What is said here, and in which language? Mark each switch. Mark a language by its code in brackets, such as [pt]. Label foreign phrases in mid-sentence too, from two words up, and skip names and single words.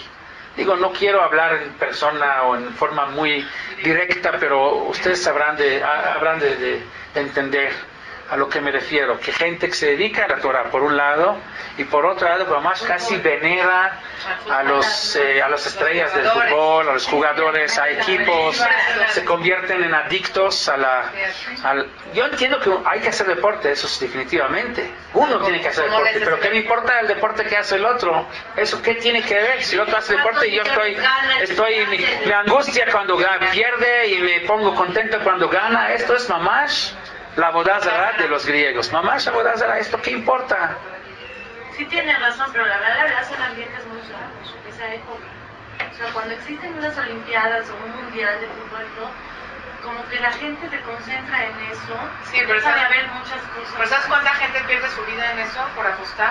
[es] Digo, no quiero hablar en persona o en forma muy directa, pero ustedes habrán de entender a lo que me refiero, que gente que se dedica a la Torah por un lado y por otro lado pero más casi venera a las estrellas del fútbol, a los jugadores, a equipos, se convierten en adictos yo entiendo que hay que hacer deporte, eso es definitivamente, uno tiene que hacer deporte, pero ¿qué me importa el deporte que hace el otro? ¿Eso qué tiene que ver? Si el otro hace deporte y yo me angustia cuando pierde y me pongo contento cuando gana, esto es mamash la [he] עבודה זרה [es] de los griegos. [he] ממש עבודה זרה, [es] ¿esto qué importa? Sí tiene razón, pero la verdad son ambientes muy raros, esa época. O sea, cuando existen unas olimpiadas o un mundial de fútbol, ¿no? Como que la gente se concentra en eso. Sí, pero sabe ver muchas cosas. ¿Pero sabes cuánta gente pierde su vida en eso por apostar?